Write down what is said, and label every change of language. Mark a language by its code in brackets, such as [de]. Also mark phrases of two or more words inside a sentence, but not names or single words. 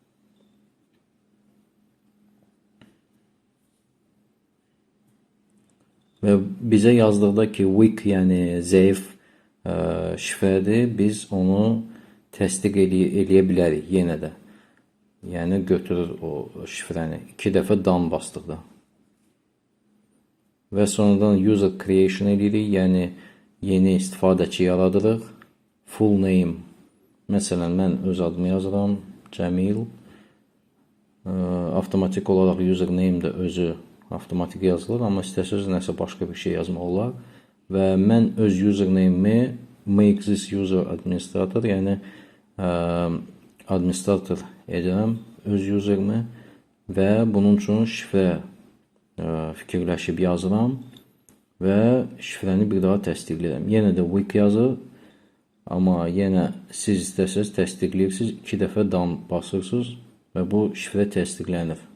[az] Və bizə yazdıqda ki, weak, yəni zəif şifrədir, biz onu təsdiq eləyə bilərik yenə də. Yəni götürür o şifrəni 2 dəfə done basdıqda. Və sonradan [en] user creation [az] edirik, yəni yeni istifadəçi yaradırıq. [en] Full name, [az] məsələn mən öz adımı yazıram, Cəmil. Avtomatik olaraq username də özü avtomatik yazılır, amma istəsəz nəsə başqa bir şey yazmaq olar. Və mən öz username-mi [en] make this user administrator, [az] yəni administrator edirəm öz userimi və bunun üçün şifrə fikirləşib yazıram və şifrəni bir daha təsdiqləyirəm. Yenə də weak yazır, amma yenə siz istəsəz təsdiqləyirsiniz, 2 dəfə done basırsınız və bu şifrə təsdiqlənir.